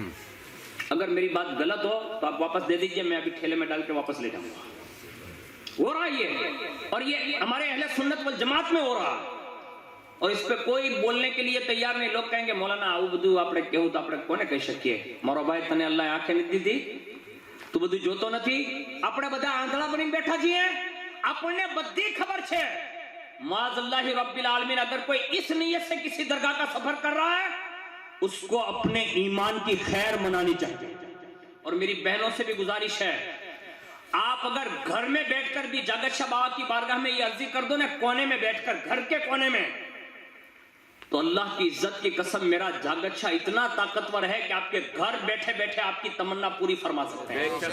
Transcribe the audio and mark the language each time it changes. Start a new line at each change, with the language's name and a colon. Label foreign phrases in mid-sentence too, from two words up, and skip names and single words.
Urdu: اگر میری بات غلط ہو تو آپ واپس دے دیجئے، میں ابھی ٹھیلے میں ڈال کے واپس لے جاؤں گا. ہو رہا یہ، اور یہ ہمارے اہل سنت والجماعت میں ہو رہا، اور اس پہ کوئی بولنے کے لیے تیار نہیں. لوگ کہیں گے مولانا
Gujarati: આ બધું આપ કહો તો આપ કોને કહી શકીએ, મારો ભાઈ તને અલ્લાહ આંખો નથી દીધી તો બધું જોતો નથી. આપણે બધા આંધળા બનીને બેઠા છીએ, આપણને બધી ખબર છે.
Arabic: معاذ اللہ رب العالمین
Urdu: اگر کوئی اس نیت سے کسی درگاہ کا سفر کر رہا ہے اس کو اپنے ایمان کی خیر منانی چاہیے. اور میری بہنوں سے بھی گزارش ہے، آپ اگر گھر میں بیٹھ کر بھی جاگر شاہ بابا کی بارگاہ میں یہ عرضی کر دو نا، کونے میں بیٹھ کر، گھر کے کونے میں، تو اللہ کی عزت کی قسم میرا جاگر شاہ اتنا طاقتور ہے کہ آپ کے گھر بیٹھے بیٹھے آپ کی تمنا پوری فرما سکتے ہیں.